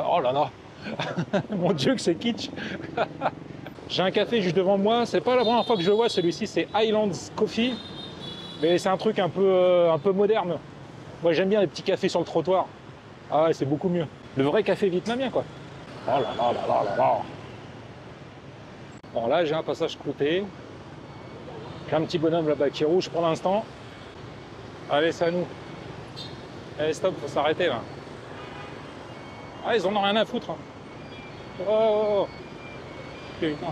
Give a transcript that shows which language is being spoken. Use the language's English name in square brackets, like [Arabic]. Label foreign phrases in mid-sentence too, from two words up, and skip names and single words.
[French] Oh là là. Mon Dieu que c'est kitsch. J'ai un café juste devant moi, c'est pas la première fois que je le vois, celui-ci c'est Highlands Coffee, mais c'est un truc un peu moderne. Moi j'aime bien les petits cafés sur le trottoir. Ah ouais, c'est beaucoup mieux. Le vrai café vietnamien quoi. Oh là là là là là là. Bon là j'ai un passage clouté. J'ai un petit bonhomme là-bas qui est rouge pour l'instant. Allez c'est à nous. Allez stop, faut s'arrêter là. Ah ils en ont rien à foutre, hein. Oh, putain.